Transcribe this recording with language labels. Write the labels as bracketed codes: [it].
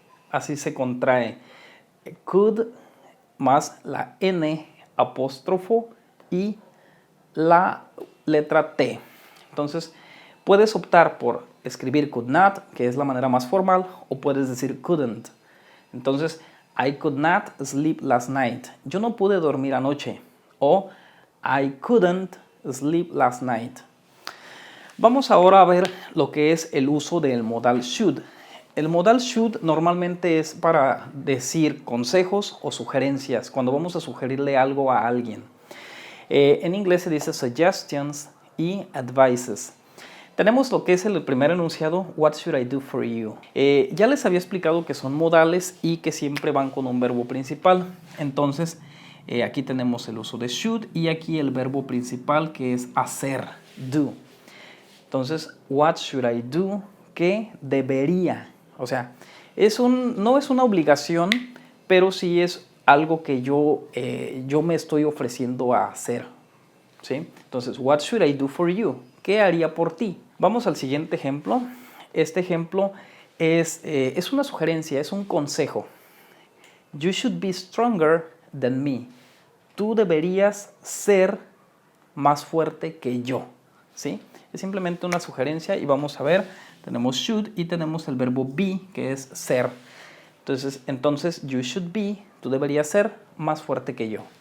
[es] Así se contrae. Could más la N apóstrofo y la letra T. Entonces, puedes optar por escribir could not, que es la manera más formal, o puedes decir couldn't. [en] Entonces, I could not sleep last night. [es] Yo no pude dormir anoche. [en] O I couldn't sleep last night. [es] Vamos ahora a ver lo que es el uso del modal should. El modal should normalmente es para decir consejos o sugerencias, cuando vamos a sugerirle algo a alguien. En inglés se dice suggestions y advices. Tenemos lo que es el primer enunciado, [en] what should I do for you? [es] Ya les había explicado que son modales y que siempre van con un verbo principal. Entonces, aquí tenemos el uso de should y aquí el verbo principal que es hacer, do. [en] Entonces, what should I do? [es] ¿Qué debería? O sea, no es una obligación, pero sí es algo que yo me estoy ofreciendo a hacer. ¿Sí? [en] Entonces, what should I do for you? [es] ¿Qué haría por ti? Vamos al siguiente ejemplo. Este ejemplo es una sugerencia, es un consejo. [en] You should be stronger than me. [es] Tú deberías ser más fuerte que yo. ¿Sí? Es simplemente una sugerencia y vamos a ver, tenemos should y tenemos el verbo be, que es ser. Entonces [en] you should be, [es] tú deberías ser más fuerte que yo.